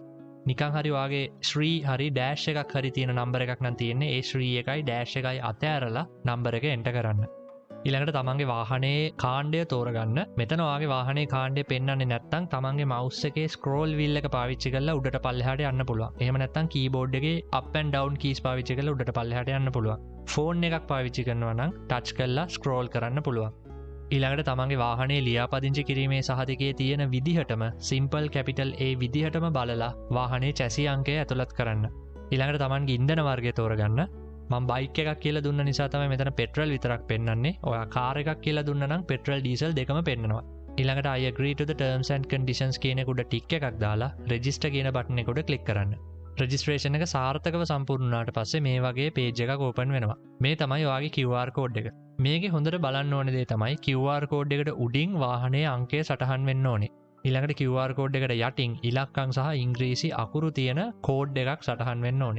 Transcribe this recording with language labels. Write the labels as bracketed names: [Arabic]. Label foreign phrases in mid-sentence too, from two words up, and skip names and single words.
[Sinhala] නිකන් හරි වාගේ ශ්‍රී හරි ඩෑෂ් එකක් හරි තියෙන නම්බර එකක් නම් තියෙන්නේ. ඒ ශ්‍රී එකයි ඩෑෂ් එකයි අතෑරලා නම්බර එක එන්ටර් කරන්න. ඊළඟට තමන්ගේ වාහනේ කාණ්ඩය තෝරගන්න. මෙතන ඔයාගේ වාහනේ කාණ්ඩය පෙන්වන්නේ නැත්නම් තමන්ගේ මවුස් එකේ [English] scroll wheel [Sinhala] එක පාවිච්චි කරලා උඩට පල්ලෙහාට යන්න පුළුවන්. එහෙම නැත්නම් කීබෝඩ් එකේ [English] up and down keys [Sinhala] පාවිච්චි කරලා උඩට පල්ලෙහාට යන්න පුළුවන්. ෆෝන් එකක් පාවිච්චි කරනවා නම් ටච් කරලා ස්ක්‍රෝල් කරන්න පුළුවන්. ඊළඟට තමන්ගේ වාහනේ ලියාපදිංචි කිරීමේ සහතිකයේ තියෙන විදිහටම [English] simple capital A [Sinhala] විදිහටම බලලා වාහනේ චැසි අංකය ඇතුළත් කරන්න. ඊළඟට තමන්ගේ ඉන්ධන වර්ගය තෝරගන්න. මම බයික් එකක් කියලා දුන්න නිසා තමයි මෙතන පෙට්‍රල් විතරක් පෙන්වන්නේ. ඔයා කාර් එකක් කියලා දුන්න නම් පෙට්‍රල් ඩීසල් දෙකම පෙන්වනවා. ඊළඟට [English] I agree to the terms and conditions [Sinhala] කියන එක උඩ ටික් එකක් දාලා register කියන බටන් එක උඩ ක්ලික් කරන්න. රෙජිස්ට්‍රේෂන් එක සාර්ථකව සම්පූර්ණ වුණාට පස්සේ මේ වගේ page එකක් open වෙනවා. මේ තමයි ඔයාගේ [English] QR code [Sinhala] එක. මේකේ හොඳට බලන්න ඕනේ දේ තමයි [English] QR code [Sinhala] එකට උඩින් වාහනේ අංකය සටහන් වෙන්න ඕනේ. ඊළඟට [English] QR code [Sinhala] එකට යටින් ඉලක්කම් සහ ඉංග්‍රීසි අකුරු තියෙන කෝඩ් එකක් සටහන් වෙන්න ඕනේ.